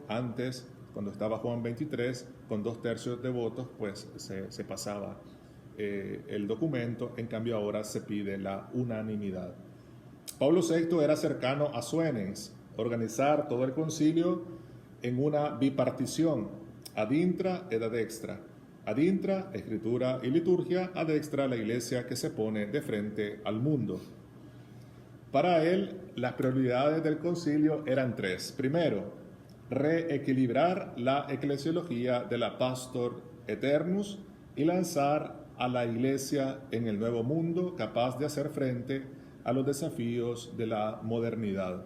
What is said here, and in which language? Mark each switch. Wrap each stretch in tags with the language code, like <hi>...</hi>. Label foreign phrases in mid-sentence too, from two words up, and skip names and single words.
<es>Antes, cuando estaba Juan XXIII, con 2/3 de votos, pues se pasaba el documento. En cambio, ahora se pide la unanimidad. Pablo VI era cercano a Suenens, organizar todo el concilio en una bipartición,</es> <la>ad intra ed ad extra. Ad intra,</la> <es>escritura y liturgia;</es> <la>ad extra,</la> <es>la iglesia que se pone de frente al mundo. Para él, las prioridades del concilio eran 3. Primero, reequilibrar la eclesiología de la Pastor Aeternus y lanzar a la iglesia en el nuevo mundo capaz de hacer frente a los desafíos de la modernidad.</es>